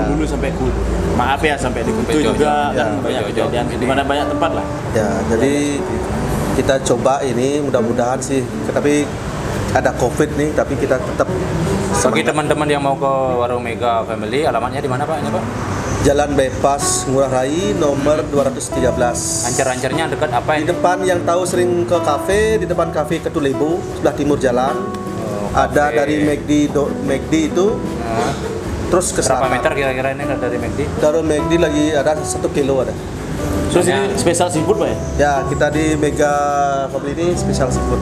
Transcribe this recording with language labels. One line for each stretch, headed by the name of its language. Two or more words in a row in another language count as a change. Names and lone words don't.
Indonesian: dulu sampai maaf ya sampai di Kutu Jojo. juga Ya, kan banyak Jojo. kejadian di mana banyak tempat lah. Ya, jadi kita coba ini mudah-mudahan sih. Tapi ada COVID nih, tapi kita tetap Bagi semangat. teman-teman yang mau ke Warung Mega Family, alamatnya di mana Pak? Ini Pak? Jalan Bypass Ngurah Rai nomor 213. Ancar-ancarnya dekat apa Di ini? depan yang tahu sering ke kafe, di depan kafe Ketulebo sebelah timur jalan. Ada kafe. dari McD itu Nah, terus ke berapa selatan. meter kira-kira ini dari McD? Dari McD lagi ada 1 kilo ada. Terus ini Soalnya- spesial seafood Pak ya? Ya, kita di Mega Family ini spesial seafood.